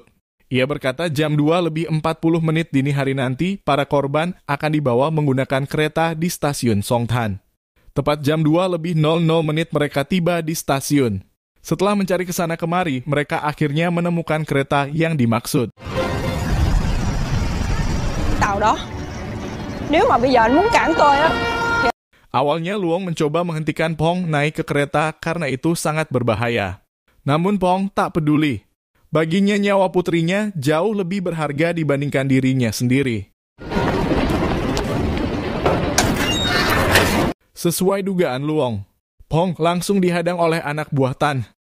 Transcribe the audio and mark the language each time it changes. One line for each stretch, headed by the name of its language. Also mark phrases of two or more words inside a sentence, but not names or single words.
Indonesian: Ia berkata jam 2:40 dini hari nanti, para korban akan dibawa menggunakan kereta di stasiun Songtan. Tepat jam 2:00 mereka tiba di stasiun. Setelah mencari kesana kemari, mereka akhirnya menemukan kereta yang dimaksud.
Vietnamese: Tàu đó. Nếu mà bây giờ anh muốn cản tôi á.
Indonesian: Awalnya Luong mencoba menghentikan Phong naik ke kereta karena itu sangat berbahaya. Namun Phong tak peduli. Baginya nyawa putrinya jauh lebih berharga dibandingkan dirinya sendiri. Sesuai dugaan Luong, Phong langsung dihadang oleh anak buah Tan.